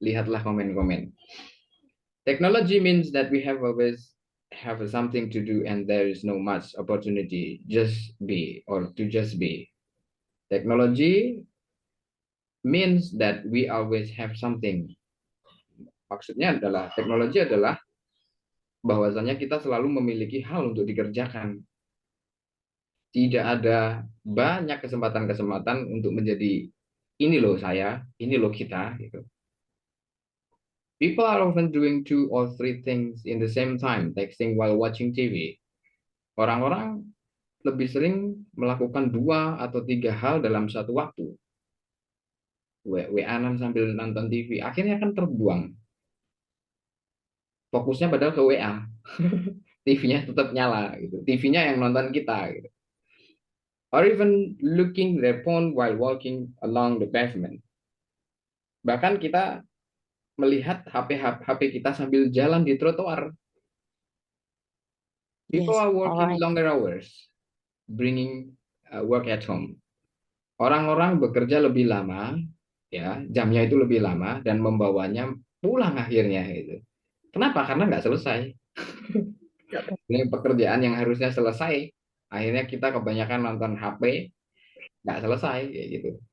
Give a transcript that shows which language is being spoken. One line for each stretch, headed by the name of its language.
Indonesian: Lihatlah komen-komen.
English: Technology means that we have always have something to do and there is no much opportunity just be or to just be. Technology means that we always have something.
Indonesian: Maksudnya adalah teknologi adalah bahwasanya kita selalu memiliki hal untuk dikerjakan. Tidak ada banyak kesempatan-kesempatan untuk menjadi ini loh saya, ini loh kita gitu.
English: People are often doing 2 or 3 things in the same time, texting while watching TV.
Indonesian: Orang-orang lebih sering melakukan 2 atau 3 hal dalam satu waktu. WA-an sambil nonton TV, akhirnya kan terbuang. Fokusnya padahal ke WA. TV-nya tetap nyala gitu. TV-nya yang nonton kita gitu.
English: Or even looking their phone while walking along the pavement.
Indonesian: Bahkan kita melihat HP kita sambil jalan di trotoar.
English: People Yes, are working alright. longer hours, bringing work at home.
Indonesian: Orang-orang bekerja lebih lama, ya jamnya itu lebih lama dan membawanya pulang akhirnya gitu. Kenapa? Karena nggak selesai. Ini pekerjaan yang harusnya selesai, akhirnya kita kebanyakan nonton HP, nggak selesai kayak gitu.